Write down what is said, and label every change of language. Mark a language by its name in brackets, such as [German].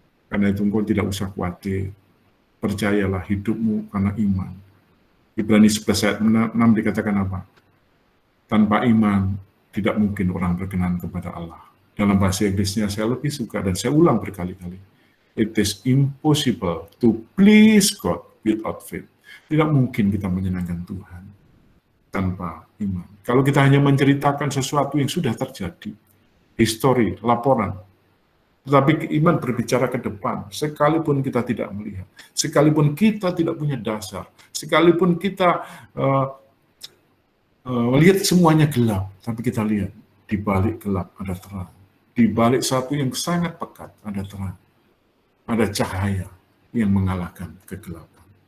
[Indonesian] Karena itu engkau tidak usah khawatir, percayalah hidupmu karena iman. Ibrani 11 ayat 6 dikatakan apa? Tanpa iman tidak mungkin orang berkenan kepada Allah. Dalam bahasa Inggrisnya saya lebih suka dan saya ulang berkali-kali. [English] It is impossible to please God without faith. [Indonesian] Tidak mungkin kita menyenangkan Tuhan tanpa iman. Kalau kita hanya menceritakan sesuatu yang sudah terjadi, histori, laporan, tetapi iman berbicara ke depan, sekalipun kita tidak melihat, sekalipun kita tidak punya dasar, sekalipun kita melihat semuanya gelap, tapi kita lihat di balik gelap ada terang, di balik satu yang sangat pekat ada terang, ada cahaya yang mengalahkan kegelapan.